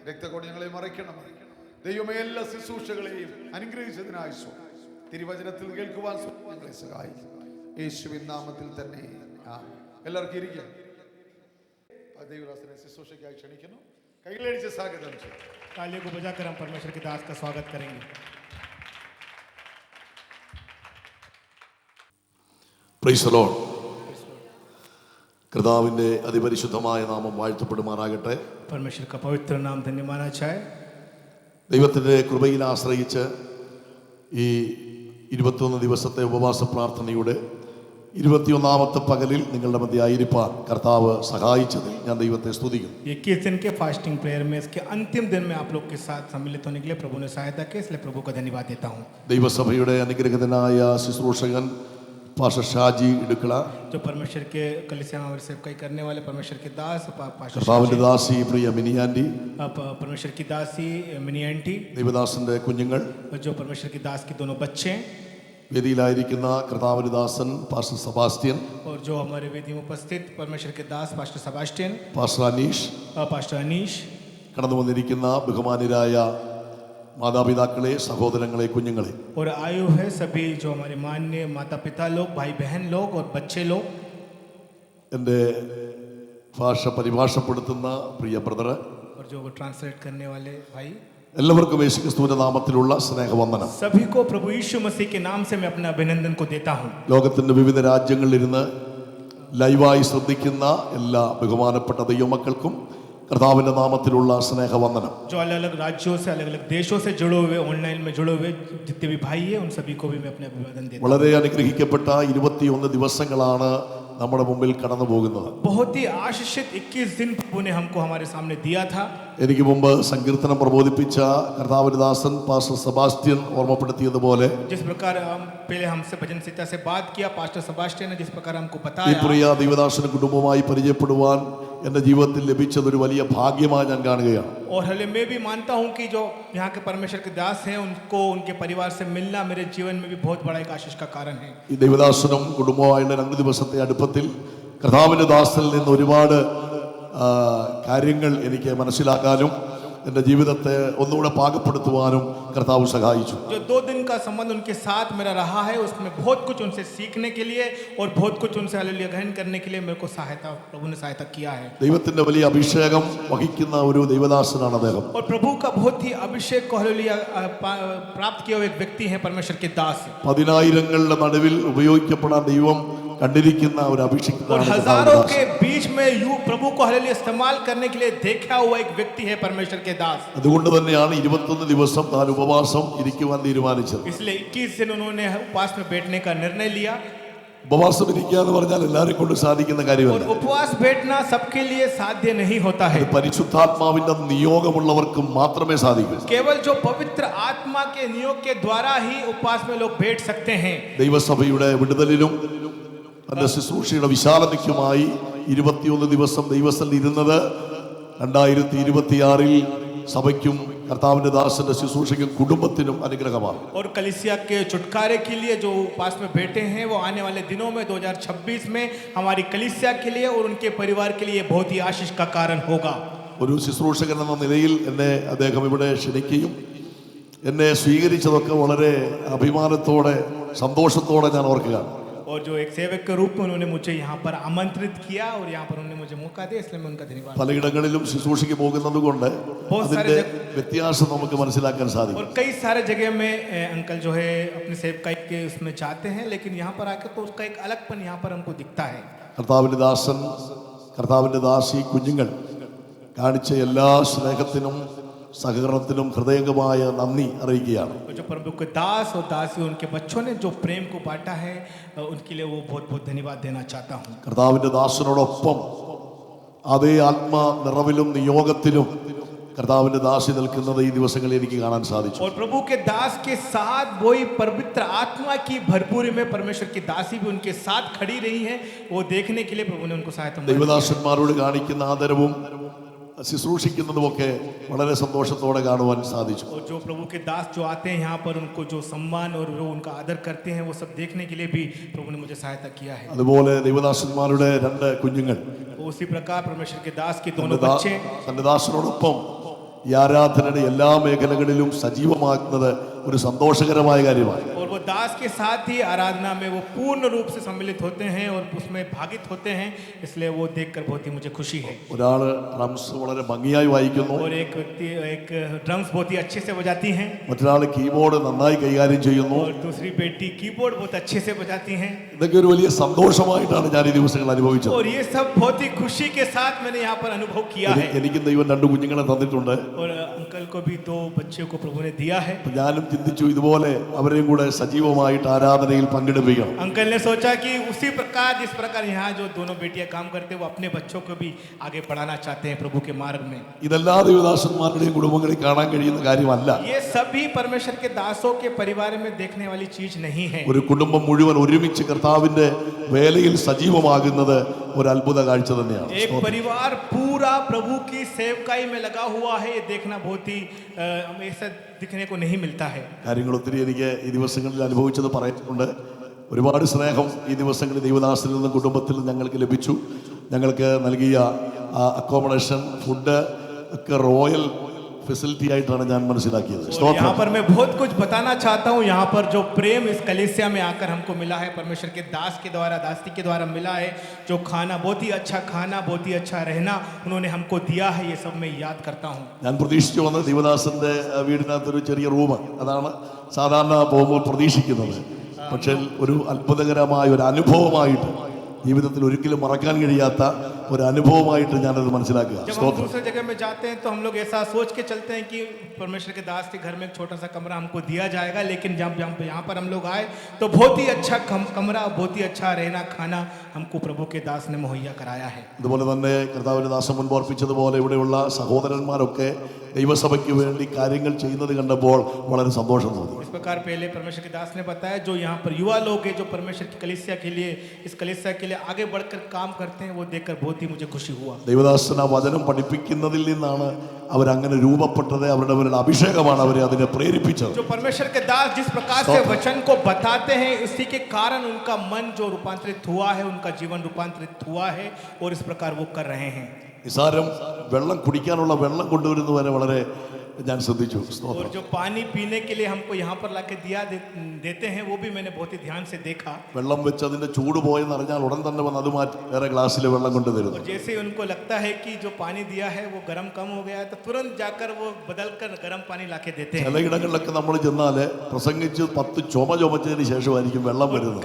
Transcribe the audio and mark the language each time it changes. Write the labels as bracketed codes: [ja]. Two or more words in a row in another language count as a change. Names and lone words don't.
[ml] കൊണ്ട് ഞങ്ങളെ മറയ്ക്കണം. ദൈവമേ, എല്ലാ ശുശ്രൂഷകളെയും അനുഗ്രഹിച്ചതിനായി തിരുവചനത്തിൽ കേൾക്കുവാൻ ഞങ്ങളെ സഹായിക്കും. യേശുവിൻ നാമത്തിൽ തന്നെ എല്ലാവർക്കും ഇരിക്കാം. ദൈവദാസനെ ശുശ്രൂഷയ്ക്കായി ക്ഷണിക്കുന്നു. കൈകളടിച്ച് സ്വാഗതം ചെയ്യും. [hi] तालियों को बजाकर हम परमेश्वर के दास का स्वागत करेंगे. [en] Praise the Lord. [ml] കർത്താവിൻ്റെ അതിപരിശുദ്ധമായ നാമം വാഴ്ത്തപ്പെടുമാറാകട്ടെ. [hi] परमेश्वर का पवित्र नाम धन्य माना जाए. [ml] ദൈവത്തിൻ്റെ കൃപയിൽ ആശ്രയിച്ച് ഈ 21 ദിവസത്തെ ഉപവാസ പ്രാർത്ഥനയുടെ 21ാമത്തെ പകലിൽ നിങ്ങളുടെ മധ്യ ആയിരിക്കാൻ കർത്താവ് സഹായിച്ചതിൽ ഞാൻ ദൈവത്തെ സ്തുതിക്കുന്നു. [hi] 21 दिन के [en] fasting prayer [hi] में इसके अंतिम दिन में आप लोग के साथ सम्मिलित होने के लिए प्रभु ने सहायता की, इसलिए प्रभु को धन्यवाद देता हूँ. [ml] ദൈവസഭയുടെ അനുഗ്രഹിതനായ ശുശ്രൂഷകൻ പാസ്റ്റർ ഷാജി ഇടുക്കള, [hi] जो परमेश्वर के कलीसिया में सेवकाई करने वाले परमेश्वर के दास पास्टर [ml] കർത്താവിൻ്റെ ദാസി പ്രിയ മിനിയാൻറ്റി, [hi] परमेश्वर की दासी मिनी आंटी, [ml] ദൈവദാസന്റെ കുഞ്ഞുങ്ങൾ, [hi] जो परमेश्वर की दास के दोनों बच्चे, [ml] വേദിയിലായിരിക്കുന്ന കർത്താവിൻ്റെ ദാസൻ പാസ്റ്റർ സെബാസ്റ്റ്യൻ, [hi] और जो हमारे वेदी में उपस्थित परमेश्वर के दास पास्टर सेबास्टियन, [ml] പാസ്റ്റർ അനീഷ്, [hi] पास्टर अनीश, [ml] കടന്നു വന്നിരിക്കുന്ന ബഹുമാന്യരായ മാതാപിതാക്കളെ, സഹോദരങ്ങളെ, കുഞ്ഞുങ്ങളെ, [hi] और आयु है सभी जो हमारे मान्य माता पिता लोग, भाई बहन लोग और बच्चे लोग, [ml] എൻ്റെ ഭാഷ പരിഭാഷപ്പെടുത്തുന്ന പ്രിയ ബ്രദർ, [hi] और जो ट्रांसलेट करने वाले भाई, [ml] എല്ലാവർക്കും യേശുക്രിസ്തുവിന്റെ നാമത്തിലുള്ള സ്നേഹവന്ദനം. [hi] सभी को प्रभु यीशु मसीह के नाम से मैं अपने अभिनंदन को देता हूँ. [ml] ലോകത്തിന്റെ വിവിധ രാജ്യങ്ങളിലിരുന്ന് ലൈവായി ശ്രദ്ധിക്കുന്ന എല്ലാ ബഹുമാനപ്പെട്ട ദൈവമക്കൾക്കും കർത്താവിന്റെ നാമത്തിലുള്ള സ്നേഹവന്ദനം. [hi] जो अलग अलग राज्यों से अलग अलग देशों से जुड़े हुए ऑनलाइन में जुड़े हुए जितने भी भाई हैं उन सभी को भी मैं अपने अभिवादन देता हूँ. [ml] വളരെ അനുഗ്രഹിക്കപ്പെട്ട 21 ദിവസങ്ങളാണ് നമ്മുടെ മുമ്പിൽ കടന്നു പോകുന്നത്. [hi] बहुत ही आशीषित 21 दिन प्रभु ने हमको हमारे सामने दिया था. [ml] എനിക്ക് മുമ്പ് സങ്കീർത്തനം പ്രബോധിപ്പിച്ച കർത്താവിന്റെ ദാസൻ പാസ്റ്റർ സെബാസ്റ്റ്യൻ ഓർമ്മപ്പെടുത്തിയതുപോലെ [hi] जिस प्रकार हम पहले हमसे भजन संहिता से बात किया, पास्टर सेबास्टियन ने जिस प्रकार हमको [ml] ഈ [hi] बताया, [ml] പ്രിയ ദൈവദാസന് കുടുംബമായി പരിചയപ്പെടുവാൻ എൻ്റെ ജീവിതത്തിൽ ലഭിച്ചതൊരു വലിയ ഭാഗ്യമായി ഞാൻ കാണുകയാണ്. [hi] और हले मैं भी मानता हूँ कि जो यहाँ के परमेश्वर के दास हैं उनको उनके परिवार से मिलना मेरे जीवन में भी बहुत बड़ा एक आशीष का कारण है. [ml] ഈ ദൈവദാസനും കുടുംബമായുള്ള 2 ദിവസത്തെ അടുപ്പത്തിൽ കർത്താവിൻ്റെ ദാസനിൽ നിന്ന് ഒരുപാട് കാര്യങ്ങൾ എനിക്ക് മനസ്സിലാക്കാനും എൻ്റെ ജീവിതത്തെ ഒന്നുകൂടെ പാകപ്പെടുത്തുവാനും കർത്താവ് സഹായിച്ചു. [hi] जो 2 दिन का संबंध उनके साथ मेरा रहा है उसमें बहुत कुछ उनसे सीखने के लिए और बहुत कुछ उनसे हालेलुया ग्रहण करने के लिए मेरे को प्रभु ने सहायता किया है. [ml] ദൈവത്തിൻ്റെ വലിയ അഭിഷേകം വഹിക്കുന്ന ഒരു ദൈവദാസനാണ് അദ്ദേഹം. [hi] और प्रभु का बहुत ही अभिषेक को हालेलुया प्राप्त किया हुआ एक व्यक्ति है परमेश्वर के दास. [ml] 10,000ങ്ങളുടെ നടുവിൽ ഉപയോഗിക്കപ്പെടാൻ ദൈവം കണ്ടിരിക്കുന്ന ഒരു അഭിഷിക്ത [hi] और हजारों के बीच में यू प्रभु को हालेलुया इस्तेमाल करने के लिए देखा हुआ एक व्यक्ति है परमेश्वर के दास. [ml] അതുകൊണ്ട് തന്നെയാണ് 21 ദിവസം താൻ ഉപവാസം ഇരിക്കുവാൻ തീരുമാനിച്ചത്. [hi] इसलिए 21 दिन उन्होंने उपवास में बैठने का निर्णय लिया. [ml] ഉപവാസം ഇരിക്കുക എന്ന് പറഞ്ഞാൽ എല്ലാവരെയും കൊണ്ട് സാധിക്കുന്ന [hi] और [ml] കാര്യമല്ല. [hi] उपवास बैठना सबके लिए साध्य नहीं होता है. [ml] പരിശുദ്ധാത്മാവിന്റെ നിയോഗമുള്ളവർക്ക് മാത്രമേ സാധിക്കൂ. [hi] केवल जो पवित्र आत्मा के नियोग के द्वारा ही उपवास में लोग बैठ सकते हैं. [ml] ദൈവസഭയുടെ വിടുതലിലും തന്റെ ശുശ്രൂഷയുടെ വിശാലതയ്ക്കുമായി 21 ദിവസം ദൈവസ്ഥലിൽ ഇരുന്നത് 2026 സഭയ്ക്കും കർത്താവിന്റെ ദാസന്റെ ശുശ്രൂഷയ്ക്കും കുടുംബത്തിനും അനുഗ്രഹമാണ്. [hi] और कलीसिया के छुटकारे के लिए जो उपवास में बैठे हैं वो आने वाले दिनों में 2026 में हमारी कलीसिया के लिए और उनके परिवार के लिए बहुत ही आशीष का कारण होगा. [ml] ഒരു ശുശ്രൂഷകൻ എന്ന നിലയിൽ എന്നെ അദ്ദേഹം ഇവിടെ ക്ഷണിക്കുകയും എന്നെ സ്വീകരിച്ചതൊക്കെ വളരെ അഭിമാനത്തോടെ സന്തോഷത്തോടെ ഞാൻ ഓർക്കുകയാണ്. [hi] और जो एक सेवक के रूप में उन्होंने मुझे यहाँ पर आमंत्रित किया और यहाँ पर उन्होंने मुझे मौका दिया, इसलिए मैं उनका धन्यवाद. [ml] പലയിടങ്ങളിലും ശുശ്രൂഷയ്ക്ക് പോകുന്നത് കൊണ്ട് അതിന്റെ വ്യത്യാസം നമുക്ക് മനസ്സിലാക്കാൻ സാധിക്കും. [hi] और कई सारे जगह में अंकल जो है अपने सेवकाई के उसमें चाहते हैं, लेकिन यहाँ पर आकर तो उसका एक अलगपन यहाँ पर हमको दिखता है. [ml] കർത്താവിന്റെ ദാസൻ, കർത്താവിന്റെ ദാസി, കുഞ്ഞുങ്ങൾ കാണിച്ച എല്ലാ സ്നേഹത്തിനും സഹകരണത്തിനും ഹൃദയംഗമായ നന്ദി അറിയിക്കുകയാണ്. [hi] जो प्रभु के दास और दासी उनके बच्चों ने जो प्रेम को बांटा है उनके लिए वो बहुत बहुत धन्यवाद देना चाहता हूँ. [ml] കർത്താവിന്റെ ദാസനോടൊപ്പം അതേ ആത്മാ നിറവിലും നിയോഗത്തിലും കർത്താവിന്റെ ദാസി നിൽക്കുന്നത് ഈ ദിവസങ്ങളിൽ എനിക്ക് കാണാൻ സാധിച്ചു. [hi] और प्रभु के दास के साथ वही पवित्र आत्मा की भरपूरी में परमेश्वर की दासी भी उनके साथ खड़ी रही है, वो देखने के लिए प्रभु ने उनको सहायता. [ml] ദൈവദാസന്മാരോട് കാണിക്കുന്ന ആദരവും ശുശ്രൂഷിക്കുന്നതുമൊക്കെ വളരെ സന്തോഷത്തോടെ കാണുവാൻ സാധിച്ചു. [hi] और जो प्रभु के दास जो आते हैं यहाँ पर उनको जो सम्मान और जो उनका आदर करते हैं वो सब देखने के लिए भी प्रभु ने मुझे सहायता किया है. [ml] അതുപോലെ ദൈവദാസന്മാരുടെ 2 കുഞ്ഞുങ്ങൾ [hi] उसी प्रकार परमेश्वर के दास के दोनों बच्चे [ml] തന്റെ ദാസനോടൊപ്പം ഈ ആരാധനയുടെ എല്ലാ മേഖലകളിലും സജീവമാക്കുന്നത് ഒരു സന്തോഷകരമായ കാര്യമാണ്. [hi] और वो दास के साथ ही आराधना में वो पूर्ण रूप से सम्मिलित होते हैं और उसमें भागित होते हैं, इसलिए वो देखकर बहुत ही मुझे खुशी है. [ml] ഒരാള് ഡ്രംസ് വളരെ ഭംഗിയായി വായിക്കുന്നു, [hi] और एक व्यक्ति एक ड्रम्स बहुत ही अच्छे से बजाती हैं, [ml] മറ്റൊരാൾ കീബോർഡ് നന്നായി കൈകാര്യം ചെയ്യുന്നു. [hi] और दूसरी बेटी कीबोर्ड बहुत अच्छे से बजाती हैं. [ml] ഇതൊക്കെ ഒരു വലിയ സന്തോഷമായിട്ടാണ് ഞാൻ ഈ ദിവസങ്ങൾ അനുഭവിച്ചത്. [hi] और ये सब बहुत ही खुशी के साथ मैंने यहाँ पर अनुभव किया है. [ml] എനിക്കും ദൈവം 2 കുഞ്ഞുങ്ങളെ തന്നിട്ടുണ്ട്. [hi] और अंकल को भी 2 बच्चों को प्रभु ने दिया है. [ml] ഞാനും ചിന്തിച്ചു ഇതുപോലെ അവരെയും കൂടെ സജീവമായിട്ട് ആരാധനയിൽ പങ്കെടുപ്പിക്കണം. [hi] अंकल ने सोचा कि उसी प्रकार जिस प्रकार यहाँ जो दोनों बेटियां काम करते हैं वो अपने बच्चों को भी आगे बढ़ाना चाहते हैं प्रभु के मार्ग में. [ml] ഇതെല്ലാ ദൈവദാസന്മാരുടെയും കുടുംബങ്ങളിൽ കാണാൻ കഴിയുന്ന കാര്യമല്ല. [hi] ये सभी परमेश्वर के दासों के परिवार में देखने वाली चीज नहीं है. [ml] ഒരു കുടുംബം മുഴുവൻ ഒരുമിച്ച് കർത്താവിന്റെ വേലയിൽ സജീവമാകുന്നത് ഒരു അത്ഭുത കാഴ്ച തന്നെയാണ്. [hi] एक परिवार पूरा प्रभु की सेवकाई में लगा हुआ है, ये देखना बहुत ही ऐसा दिखने को नहीं मिलता है. [ml] കാര്യങ്ങൾ ഒത്തിരി എനിക്ക് ഈ ദിവസങ്ങളിൽ അനുഭവിച്ചത് പറയുന്നുണ്ട്. ഒരുപാട് സ്നേഹം ഈ ദിവസങ്ങളിൽ ദൈവദാസരിൽ നിന്നും കുടുംബത്തിൽ നിന്നും ഞങ്ങൾക്ക് ലഭിച്ചു. ഞങ്ങൾക്ക് നൽകിയ [en] accommodation, food [ml] ഒക്കെ [en] royal facility [ml] ആയിട്ടാണ് ഞാൻ മനസ്സിലാക്കിയത്. [hi] यहाँ पर मैं बहुत कुछ बताना चाहता हूँ. यहाँ पर जो प्रेम इस कलीसिया में आकर हमको मिला है, परमेश्वर के दास के द्वारा, दासी के द्वारा मिला है, जो खाना बहुत ही अच्छा खाना, बहुत ही अच्छा रहना उन्होंने हमको दिया है, ये सब मैं याद करता हूँ. [ml] ഞാൻ പ്രതീക്ഷിച്ചു വന്ന ദൈവദാസന്റെ വീടിനകത്തൊരു ചെറിയ റൂം, അതാണ് സാധാരണ പോകുമ്പോൾ പ്രതീക്ഷിക്കുന്നത്. പക്ഷേ ഒരു അത്ഭുതകരമായ ഒരു അനുഭവമായിട്ട്, ജീവിതത്തിൽ ഒരിക്കലും മറക്കാൻ കഴിയാത്ത ഒരു അനുഭവമായിട്ട് ഞാനത് മനസ്സിലാക്കുക. [hi] जब हम दूसरे जगह में जाते हैं तो हम लोग ऐसा सोच के चलते हैं कि परमेश्वर के दास के घर में एक छोटा सा कमरा हमको दिया जाएगा, लेकिन जब यहाँ पर हम लोग आए तो बहुत ही अच्छा कमरा, बहुत ही अच्छा रहना खाना हमको प्रभु के दास ने मुहैया कराया है. [ml] അതുപോലെ തന്നെ കർത്താവിന്റെ ദാസൻ മുൻപ് ഓർപ്പിച്ചതുപോലെ ഇവിടെയുള്ള സഹോദരന്മാരൊക്കെ ദൈവസഭയ്ക്ക് വേണ്ടി കാര്യങ്ങൾ ചെയ്യുന്നത് കണ്ടപ്പോൾ വളരെ സന്തോഷം തോന്നി. [hi] इस प्रकार पहले परमेश्वर के दास ने बताया, जो यहाँ पर युवा लोग हैं, जो परमेश्वर की कलीसिया के लिए, इस कलीसिया के लिए आगे बढ़कर काम करते हैं, वो देखकर बहुत ही मुझे खुशी हुआ. [ml] ദൈവദാസൻ ആ വചനം പഠിപ്പിക്കുന്നതിൽ നിന്നാണ് അവരങ്ങനെ രൂപപ്പെട്ടത്. അവരുടെ അഭിഷേകമാണ് അവരെ അതിനെ പ്രേരിപ്പിച്ചത്. [hi] जो परमेश्वर के दास जिस प्रकार से वचन को बताते हैं, इसी के कारण उनका मन जो रूपांतरित हुआ है, उनका जीवन रूपांतरित हुआ है, और इस प्रकार वो कर रहे हैं. [ml] നിസാരം വെള്ളം കുടിക്കാനുള്ള വെള്ളം കൊണ്ടുവരുന്നവരെ വളരെ ഞാൻ ശ്രദ്ധിച്ചു. [hi] और जो पानी पीने के लिए हमको यहाँ पर लाके देते हैं, वो भी मैंने बहुत ही ध्यान से देखा. [ml] വെള്ളം വെച്ച് അതിന്റെ ചൂട് പോയെന്ന് അറിഞ്ഞാൽ ഉടൻ തന്നെ വന്ന് അത് മാറ്റി വേറെ ഗ്ലാസ്സിൽ വെള്ളം കൊണ്ടുതരുന്നു. [hi] और जैसे उनको लगता है कि जो पानी दिया है वो गर्म कम हो गया है, तो तुरंत जाकर वो बदल कर गर्म पानी लाके देते हैं. [ml] ചിലയിടങ്ങളിലൊക്കെ നമ്മൾ ചെന്നാല് പ്രസംഗിച്ച് 10 ചുമച്ചതിന് ശേഷമായിരിക്കും വെള്ളം വരുന്നത്.